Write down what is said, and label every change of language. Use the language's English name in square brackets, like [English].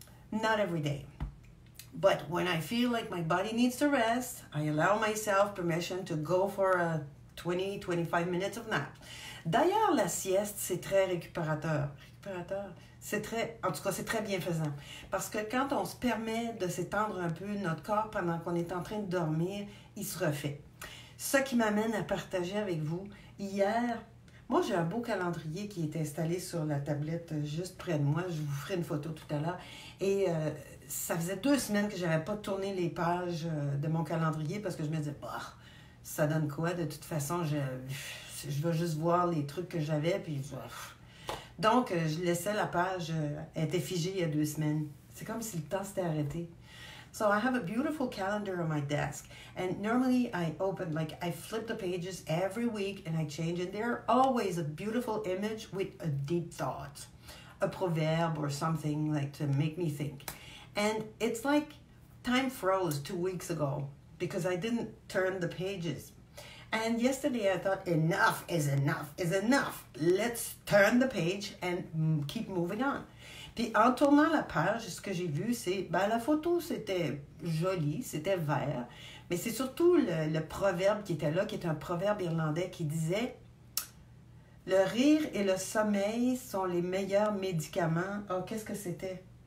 [English] Not every day. But when I feel like my body needs to rest, I allow myself permission to go for a 20-25 minutes of nap. [French] D'ailleurs, la sieste, c'est très récupérateur. En tout cas, c'est très bienfaisant. Parce que quand on se permet de s'étendre un peu notre corps pendant qu'on est en train de dormir, il se refait. Ce qui m'amène à partager avec vous, hier, Moi, j'ai un beau calendrier qui est installé sur la tablette juste près de moi. Je vous ferai une photo tout à l'heure. Et ça faisait 2 semaines que je n'avais pas tourné les pages de mon calendrier parce que je me disais, bah, ça donne quoi? De toute façon, je vais juste voir les trucs que j'avais. Puis, donc, je laissais la page, elle était figée il y a 2 semaines. C'est comme si le temps s'était arrêté. [English] So I have a beautiful calendar on my desk, and normally I flip the pages every week and I change, and there always a beautiful image with a deep thought, a proverb or something like to make me think. And it's like time froze 2 weeks ago because I didn't turn the pages. And yesterday I thought enough is enough is enough. Let's turn the page and keep moving on. [French] Puis en tournant la page, ce que j'ai vu, c'est, la photo, c'était joli, c'était vert, mais c'est surtout le proverbe qui était là, qui est un proverbe irlandais qui disait « Le rire et le sommeil sont les meilleurs médicaments. » Oh, qu'est-ce que c'était?